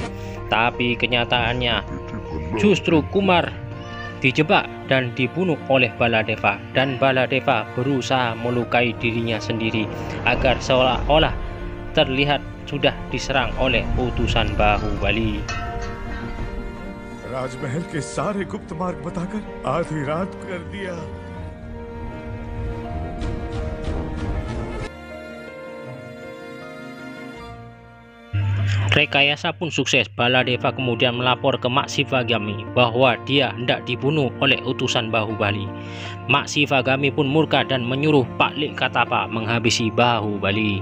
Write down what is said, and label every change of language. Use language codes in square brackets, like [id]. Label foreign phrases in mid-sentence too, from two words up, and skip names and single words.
[id] Tapi kenyataannya justru Kumar dijebak dan dibunuh oleh Baladeva, dan Baladeva berusaha melukai dirinya sendiri agar seolah-olah terlihat sudah diserang oleh utusan Bahubali. [hi] राजमहल के सारे गुप्त मार्ग बताकर आधी रात कर दिया। [id] Rekayasa pun sukses. Baladeva kemudian melapor ke Mak Sivagami bahwa dia hendak dibunuh oleh utusan Bahubali. Mak Sivagami pun murka dan menyuruh Pak Lek Katapa menghabisi Bahubali.